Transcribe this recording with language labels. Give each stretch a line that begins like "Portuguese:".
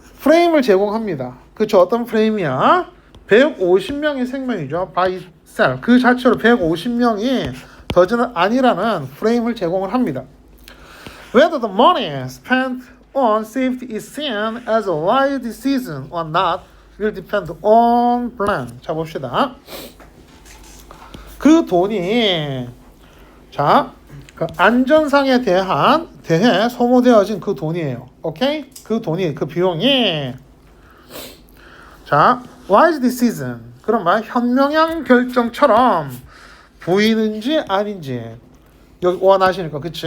Korean: 프레임을 제공합니다. 그쵸? 어떤 프레임이야? 150명의 생명이죠.
English: by itself.
Korean: 그 자체로 150명이 더는 아니라는 프레임을 제공을 합니다.
English: Whether the money spent on safety is seen as a wise decision or not will depend on plan.
Korean: 자, 봅시다. 그 돈이 자, 그 안전상에 대해 소모되어진 그 돈이에요. 오케이? 그 돈이 그 비용이 자,
English: wise decision.
Korean: 그런 말 현명한 결정처럼 보이는지 아닌지 여기 오와 나시니까 그치?